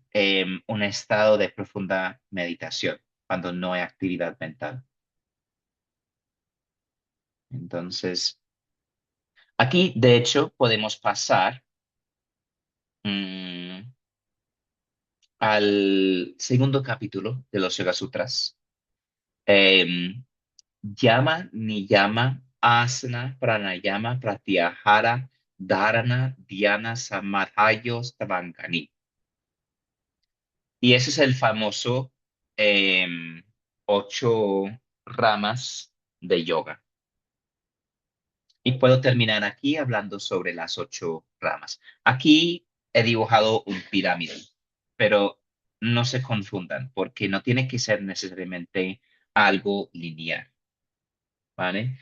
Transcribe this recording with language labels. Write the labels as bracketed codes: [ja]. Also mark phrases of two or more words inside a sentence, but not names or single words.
[es] Un estado de profunda meditación, cuando no hay actividad mental. Entonces, aquí, de hecho, podemos pasar mm, al segundo capítulo de los Yoga Sutras. [sa] Em, यम नियम आसन प्राणायाम प्रत्याहार धारणा ध्यान समाधयो तवङ्गानि. [es] Y ese es el famoso em, 8 ramas de yoga. Y puedo terminar aquí hablando sobre las 8 ramas. Aquí he dibujado un pirámide, pero no se confundan porque no tiene que ser necesariamente algo lineal, ¿vale?